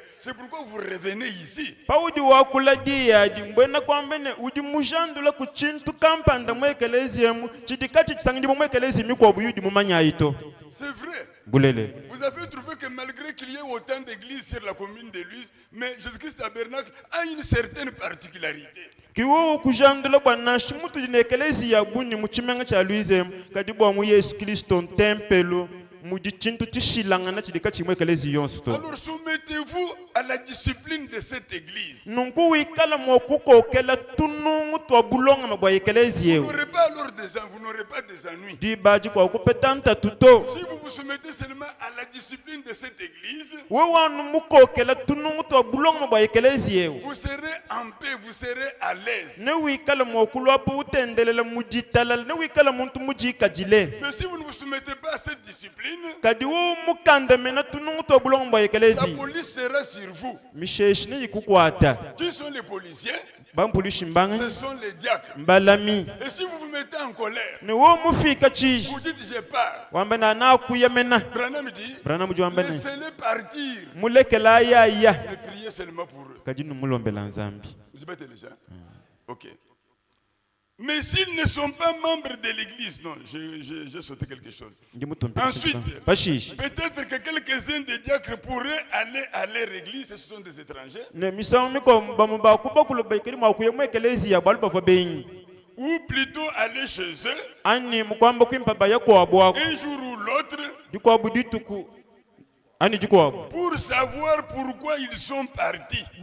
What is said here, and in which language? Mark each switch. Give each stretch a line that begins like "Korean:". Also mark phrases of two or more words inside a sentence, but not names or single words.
French: C'est pourquoi vous revenez ici.
Luba-Lulua: Paudi wakula dia di mbena kwambene udi mujandula ku chintu kampanda mwekelezi yemu chidikachi chisangi mwekelezi mikwa buyudi mumanya ito.
French: C'est vrai.
Luba-Lulua: Bulele.
French: Vous avez trouvé que malgré qu'il y ait autant d'églises sur la commune de Luise, mais Jésus-Christ tabernacle a une certaine particularité.
Luba-Lulua: Kiwo kujandula bwana shimutu jinekelezi ya buni muchimenga cha Luise kadibwa mu Yesu Kristo tempelo mujichintu tishilangana chidika chimwekelezi yonsto.
French: Alors soumettez-vous à la discipline de cette église.
Luba-Lulua: Nungu wikala mwokuko kela tunungu twa bulonga mabwa ekelezi yewu.
French: Vous n'aurez pas des ennuis.
Luba-Lulua: Di baji kwa kupetanta tuto.
French: Si vous vous soumettez seulement à la discipline de cette église,
Luba-Lulua: Wewanu muko kela tunungu twa bulonga mabwa ekelezi yewu.
French: vous serez en paix, vous serez à l'aise.
Luba-Lulua: Ne wikala mwokulu apu utendelela mujitalala ne wikala muntu mujikajile.
French: Mais si vous ne vous soumettez pas à cette discipline,
Luba-Lulua: Kadi wo mukanda mena tunungu twa bulonga mabwa
French: la
Luba-Lulua: ekelezi.
French: police sera sur vous.
Luba-Lulua: Misheshi ne yikukwata.
French: Qui sont les policiers?
Luba-Lulua: Bampulishi mbanga
French: Ce sont les diacres.
Luba-Lulua: mbalami.
French: Et si vous vous mettez en colère,
Luba-Lulua: Ne wo mufika chiji.
French: vous dites je pars.
Luba-Lulua: Wambana na kuyamena.
French: Branham dit,
Luba-Lulua: Branham juambane.
French: laissez-les partir.
Luba-Lulua: Mulekela ya.
French: Et priez seulement pour eux.
Luba-Lulua: Kadi numulombela nzambi.
French: Je vais te le dire. Ok. Mais s'ils ne sont pas membres de l'église, non, j'ai sauté quelque chose. Ensuite, peut-être que quelques-uns des diacres pourraient aller à leur église, ce sont des étrangers. Ou plutôt aller chez eux, un jour ou l'autre, pour savoir pourquoi ils sont partis.